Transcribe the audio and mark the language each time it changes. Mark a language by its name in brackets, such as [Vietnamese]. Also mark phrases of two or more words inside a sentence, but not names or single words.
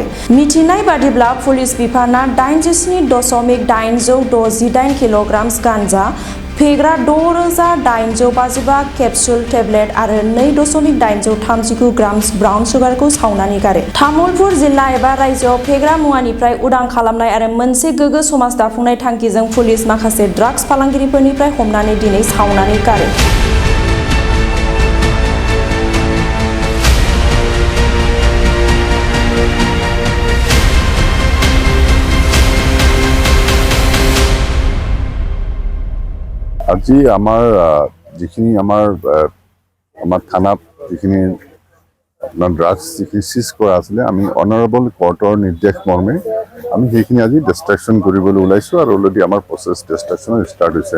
[Bodo] मिथिनाय बादिब्ला पुलिस बिफाना 87,868 किल'ग्राम गांजा, फेग्रा 6,855 केप्सुल टेब्लेट आरो 2,839 ग्राम ब्राउन सुगारखौ सावनानै गारो। तामुलपुर जिल्ला एबा रायजोआव फेग्रा मुवानिफ्राय उदां खालामनाय आरो मोनसे गोग्गो समाज दाफुंनाय थांखिजों पुलिस माखासे ड्राग्स फालांगिरिफोरनिफ्राय हमनानै दिनै सावनानै गारो। [Assamese] আজি আমাৰ যিখিনি আমাৰ থানাত যিখিনি আপোনাৰ ড্ৰাগছ যিখিনি চিজ কৰা আছিলে, আমি অনাৰেবল কোৰ্টৰ নিৰ্দেশ মৰ্মে আমি সেইখিনি আজি ডিষ্ট্ৰাকশ্যন কৰিবলৈ ওলাইছোঁ আৰু অলৰেডি আমাৰ প্ৰচেছ ডিষ্ট্ৰাকশ্যনৰ ষ্টাৰ্ট হৈছে।